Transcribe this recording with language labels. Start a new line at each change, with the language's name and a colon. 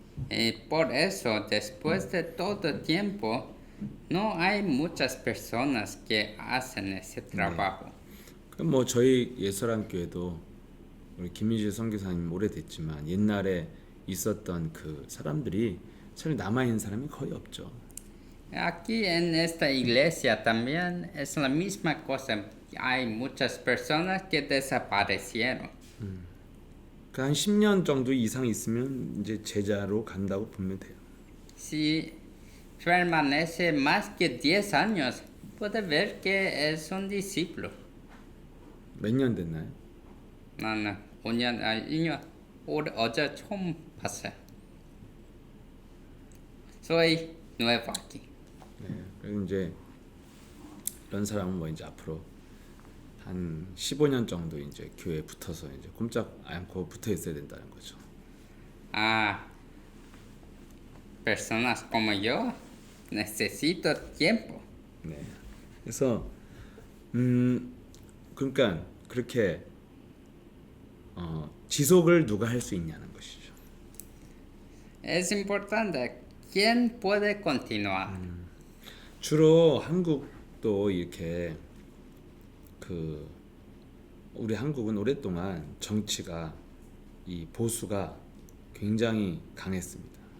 Spanish: Y por eso, después de todo tiempo, no hay muchas personas que hacen ese trabajo.
Korean: 그럼 뭐 저희 예설한 교회도 우리 김민재 선교사님 오래됐지만 옛날에 있었던 그 사람들이 사실 남아 있는 사람이 거의 없죠.
Spanish: Aquí en esta iglesia también es la misma cosa. Hay muchas personas que desaparecieron.
Korean: 그 한 10년 정도 이상 있으면 이제 제자로 간다고 보면 돼요.
Spanish: Si permanece más que 10 años, puede ver que es un discípulo.
Korean: 몇 년 됐나요? 나는 5년, 1년, 어제 처음 봤어요.
Spanish: Soy nuevo aquí.
Korean: 네. 그리고 이제 이런 사람은 뭐 이제 앞으로 한 15년 정도 이제 교회에 붙어서 이제 꼼짝 않고 붙어 있어야 된다는 거죠.
Spanish: Personas como yo necesito tiempo.
Korean: 네. 그래서 그러니까 그렇게 지속을 누가 할 수 있냐는 것이죠.
Spanish: Es importante. ¿Quién puede continuar?
Korean: 주로 한국도 이렇게 우리 한국은 오랫동안 정치가 이 보수가 굉장히 강했습니다.